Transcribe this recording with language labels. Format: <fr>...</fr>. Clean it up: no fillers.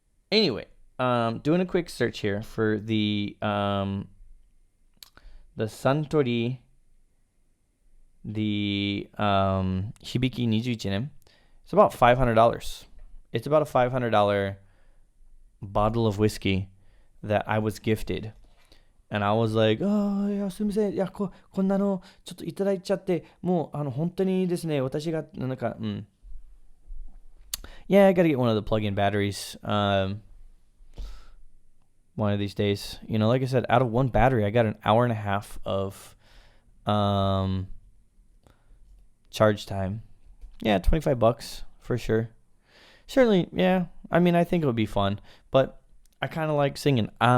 <en>Anyway, doing a quick search here for the Suntory, the Hibiki 21. It's about $500. It's about a $500 bottle of whiskey that I was gifted.</en> <ja>And I was like, いや、すみません。いや、こんなの、ちょっといただいちゃって、もう、本当にですね、私が、</ja> <en>Yeah, I gotta get one of the plug-in batteries. One of these days. Like I said, out of one battery, I got an hour and a half of charge time. Yeah, $25 for sure. Certainly, yeah. I mean, I think it would be fun, but I kind of like singing.</en>